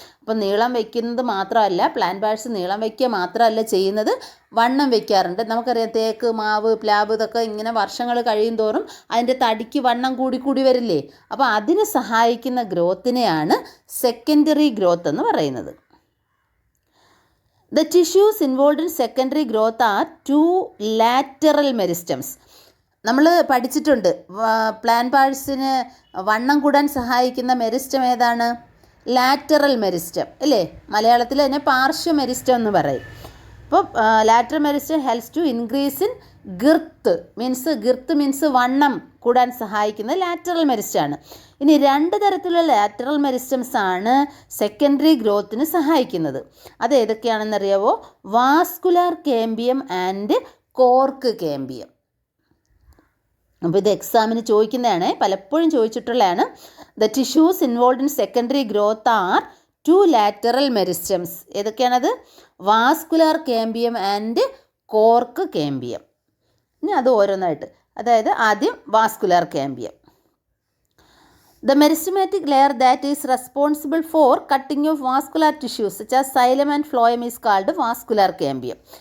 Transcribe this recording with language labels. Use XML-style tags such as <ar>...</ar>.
<ml>അപ്പോൾ നീളം വയ്ക്കുന്നത് മാത്രമല്ല, പ്ലാന്റ് പാർട്സ് നീളം വയ്ക്കുക മാത്രമല്ല ചെയ്യുന്നത്, വണ്ണം വയ്ക്കാറുണ്ട്. നമുക്കറിയാം തേക്ക്, മാവ്, പ്ലാവ് ഇതൊക്കെ ഇങ്ങനെ വർഷങ്ങൾ കഴിയും തോറും അതിൻ്റെ തടിക്ക് വണ്ണം കൂടി വരില്ലേ. അപ്പോൾ അതിന് സഹായിക്കുന്ന ഗ്രോത്തിനെയാണ് സെക്കൻഡറി ഗ്രോത്ത് എന്ന് പറയുന്നത്.</ml> <en>The tissues involved in secondary growth are two lateral meristems.</en> <ml>നമ്മൾ പഠിച്ചിട്ടുണ്ട് പ്ലാന്റ് പാർട്സിന് വണ്ണം കൂടാൻ സഹായിക്കുന്ന മെരിസ്റ്റം ഏതാണ്? ലാറ്ററൽ മെരിസ്റ്റം അല്ലേ? മലയാളത്തിൽ അതിനെ പാർശ്വ മെരിസ്റ്റം എന്ന് പറയും. അപ്പോൾ lateral meristem</ml> <en>helps to increase in girth</en> <ml>means വണ്ണം കൂടാൻ സഹായിക്കുന്ന ലാറ്ററൽ മെരിസ്റ്റമാണ്. ഇനി രണ്ട് തരത്തിലുള്ള ലാറ്ററൽ മെരിസ്റ്റംസ് ആണ് സെക്കൻഡറി ഗ്രോത്തിന് സഹായിക്കുന്നത്. അത് ഏതൊക്കെയാണെന്നറിയാവോ? Vascular cambium and cork cambium. അപ്പോൾ ഇത് എക്സാമിന് ചോദിക്കുന്നതാണ്, പലപ്പോഴും ചോദിച്ചിട്ടുള്ളതാണ്.</ml> <en>The tissues involve in secondary growth are two lateral meristems.</en> <ml>ഏതൊക്കെയാണത്?</ml> <en>Vascular cambium and cork cambium.</en> <ml>ഇനി അത് ഓരോന്നായിട്ട്, അതായത് ആദ്യം vascular cambium.</ml> <en>The meristematic layer that is responsible for cutting of vascular tissues such as xylem and phloem is called vascular cambium.</en>